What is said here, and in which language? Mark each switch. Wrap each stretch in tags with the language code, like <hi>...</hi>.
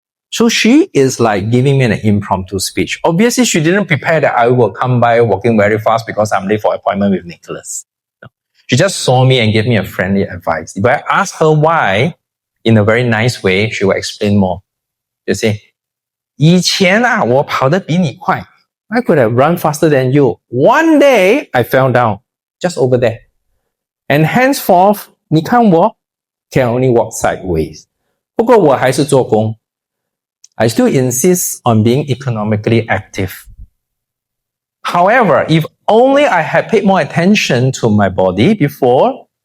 <en>So she is like giving me an impromptu speech. Obviously, she didn't prepare that I will come by walking very fast because I'm late for appointment with Nicholas. No. She just saw me and gave me a friendly advice. If I ask her why, in a very nice way, she will explain more.</en> <zh>She'll say, 以前啊, 我跑得比你快.</zh> <en>I could have run faster than you. One day, I fell down, just over there. And henceforth, 你看我 can only walk sideways.</en> <zh>不过我还是做工.</zh> <en>I still insist on being economically active. However, if only I had paid more attention to my body before</en>